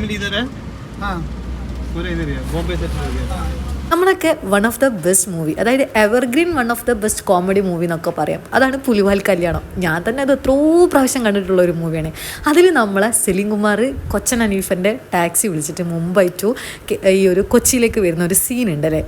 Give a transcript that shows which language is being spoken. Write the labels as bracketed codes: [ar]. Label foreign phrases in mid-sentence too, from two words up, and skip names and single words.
[hi] फैमिली इधर है. हाँ पूरे इधर ही है, बॉम्बे सेट हो गया. [ml] നമ്മളൊക്കെ [en] one of the best movie, [ml] അതായത് [en] evergreen one of the best comedy movie [ml] എന്നൊക്കെ പറയാം. അതാണ് പുലിവാൽ കല്യാണം. ഞാൻ തന്നെ അത് എത്രയോ പ്രാവശ്യം കണ്ടിട്ടുള്ള ഒരു മൂവിയാണ്. അതിൽ നമ്മളെ സെലിം കുമാർ കൊച്ചൻ ഹനീഫൻ്റെ ടാക്സി വിളിച്ചിട്ട് മുംബൈ ടു ഈ ഒരു കൊച്ചിയിലേക്ക് വരുന്ന ഒരു സീൻ ഉണ്ട് അല്ലേ.